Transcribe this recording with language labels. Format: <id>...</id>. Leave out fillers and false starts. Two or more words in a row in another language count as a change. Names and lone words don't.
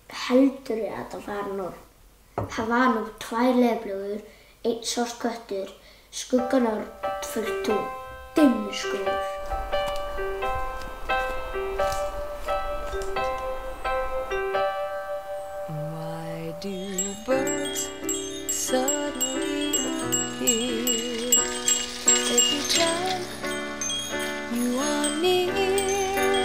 <is>heldurðu að þetta var norn? Það var nú 2 leðurblöður, 1 svart köttur, skugganorn, fullt tún, dimmuskógur.</is> <en>Why do birds suddenly appear every time you are near?</en>